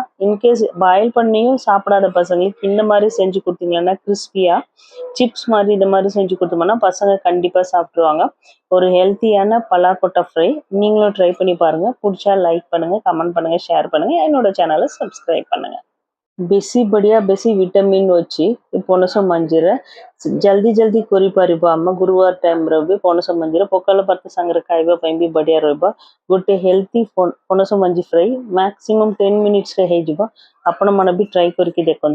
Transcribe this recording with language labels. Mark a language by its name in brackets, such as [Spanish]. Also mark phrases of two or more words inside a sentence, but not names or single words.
[Tamil] இன்கேஸ் பாயில் பண்ணியும் சாப்பிடாத பசங்களுக்கு இந்த மாதிரி செஞ்சு கொடுத்தீங்கன்னா கிறிஸ்பியா சிப்ஸ் மாதிரி இந்த மாதிரி செஞ்சு கொடுத்தோம்னா பசங்க கண்டிப்பா சாப்பிடுவாங்க. ஒரு ஹெல்த்தியான பலாக்கொட்டை ஃப்ரை நீங்களும் ட்ரை பண்ணி பாருங்க. பிடிச்சா லைக் பண்ணுங்க, கமெண்ட் பண்ணுங்க, ஷேர் பண்ணுங்க, என்னோட சேனலை சப்ஸ்கிரைப் பண்ணுங்க. [Odia] ବେଶୀ ବଢ଼ିଆ ବେଶୀ ଭିଟାମିନ ଅଛି ପଣସ ମଞ୍ଜିରେ [Hindi] जल्दी जल्दी [Odia] କରିପାରିବ ଆମ ଗୁରୁବାର ଟାଇମ୍ରେ ବି ପଣସ ମଞ୍ଜିରେ ପଖାଳ ଭାତ ସାଙ୍ଗରେ ଖାଇବା ପାଇଁ ବି ବଢ଼ିଆ ରହିବ। ଗୋଟେ ହେଲ୍ଦି ପଣସ ମଞ୍ଜି ଫ୍ରାଇ ମ୍ୟାକ୍ସିମମ୍ 10 ମିନିଟ୍ସରେ ହେଇଯିବ। ଆପଣମାନେ ବି ଟ୍ରାଏ କରିକି ଦେଖନ୍ତୁ।